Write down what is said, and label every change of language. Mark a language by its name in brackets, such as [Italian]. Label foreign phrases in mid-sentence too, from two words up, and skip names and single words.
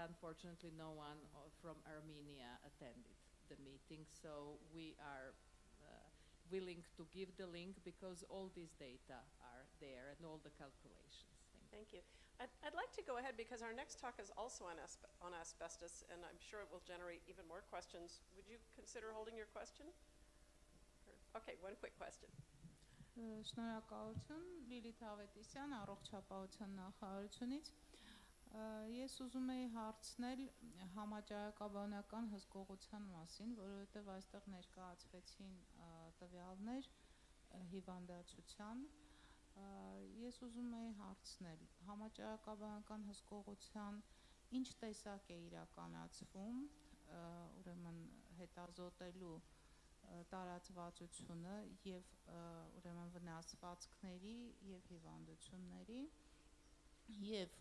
[English] Unfortunately, no one from Armenia attended the meeting, so we are willing to give the link because all these data are there and all the calculations. Thank you. I'd like to go ahead because our next talk is also on asbestos, and I'm sure it will generate even more questions. Would you consider holding your question? Okay, one quick question. [Armenian] Շնորհակալություն Լիլիթ Ավետիսյան, առողջապահության նախարարությունից։ Ես ուզում եի հարցնել համաճարակաբանական հսկողության մասին, որովհետև այստեղ ներկայացվեցին տվյալներ հիվանդացության։ Ես ուզում եի հարցնել համաճարակաբանական հսկողության ինչ տեսակ է իրականացվում, ուրեմն հետազոտելու տարածվածությունը եւ ուրեմն վնասվածքների եւ հիվանդությունների եւ